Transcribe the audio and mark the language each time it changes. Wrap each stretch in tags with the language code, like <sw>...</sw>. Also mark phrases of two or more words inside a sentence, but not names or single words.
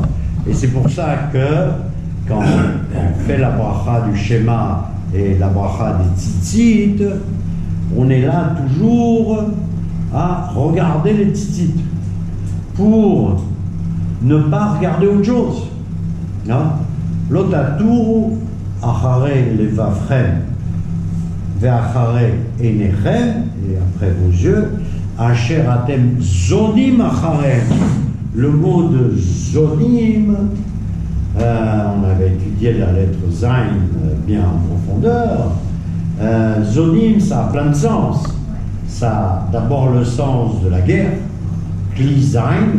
<fr>Et c'est pour ça que quand on fait la bracha du schéma et la bracha des tzitzit, on est là toujours à regarder les tzitzit pour ne pas regarder autre chose.</fr> <he>ולא תתורו אחרי לבבכם ואחרי עיניכם,</he> <fr>et après vos yeux,</fr> <he>אשר אתם זונים אחריהם.</he> <fr>Le mot de zonim, on avait étudié la lettre Zain bien en profondeur. Zonim, ça a plein de sens. Ça a d'abord le sens de la guerre,</fr> <he>כלי זין.</he>